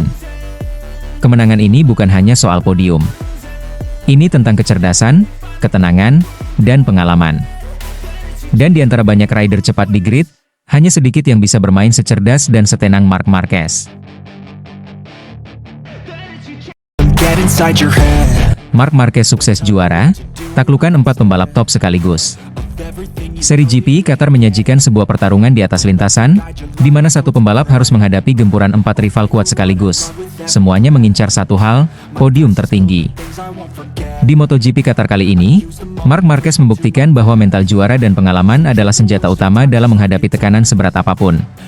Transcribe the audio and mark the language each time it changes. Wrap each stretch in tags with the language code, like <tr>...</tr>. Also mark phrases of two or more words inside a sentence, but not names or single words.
<id>Kemenangan ini bukan hanya soal podium. Ini tentang kecerdasan, ketenangan, dan pengalaman. Dan di antara banyak rider cepat di grid, hanya sedikit yang bisa bermain secerdas dan setenang Marc Marquez.</id> <en>get inside your head.</en> <id>Marc Marquez sukses juara, taklukan 4 pembalap top sekaligus. Seri GP Qatar menyajikan sebuah pertarungan di atas lintasan, di mana satu pembalap harus menghadapi gempuran 4 rival kuat sekaligus. Semuanya mengincar satu hal, podium tertinggi. Di MotoGP Qatar kali ini, Marc Marquez membuktikan bahwa mental juara dan pengalaman adalah senjata utama dalam menghadapi tekanan seberat apapun.</id>